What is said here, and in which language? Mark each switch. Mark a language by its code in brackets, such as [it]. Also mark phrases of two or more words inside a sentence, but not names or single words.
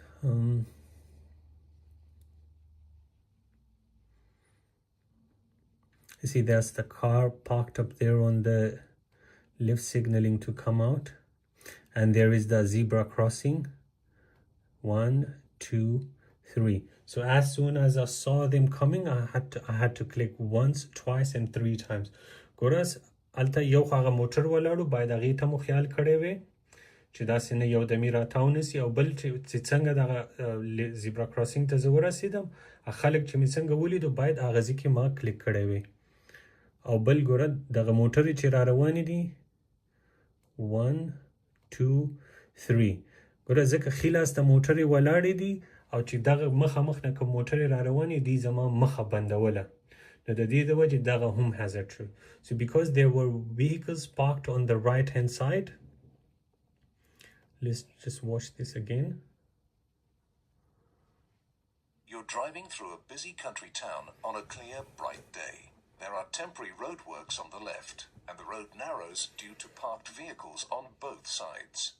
[en] You see, there's the car parked up there on the left, signaling to come out, and there is the zebra crossing. 1, 2, 3. So as soon as I saw them coming, I had to click once, twice, and 3 times. [ps] ګوره هلته یو خو هغه موټر ولاړو، باید هغې ته مو خیال کړی وی چې داسې نه یو دمې راتاو نسي، او بل چې څنګه دغه [en] zebra crossing [ps] ته زه ورسېدم، خلک چې مې څنګه ولیدو باید هغه ځای کې ما کلیک کړی وی. او بل ګوره دغه موټرې چې را روانې دي 1 2 3، ګوره ځکه ښي لاس ته موټرې ولاړې دي، او چې دغه مخامخ نه کوم موټرې را روانې دي زما مخه بندوله، نو د دې د وجې دغه هم hazard شو. [en] So because there were vehicles parked on the right hand side, let's just watch this again. You're driving through a busy country town on a clear, bright day. There are temporary roadworks on the left, and the road narrows due to parked vehicles on both sides.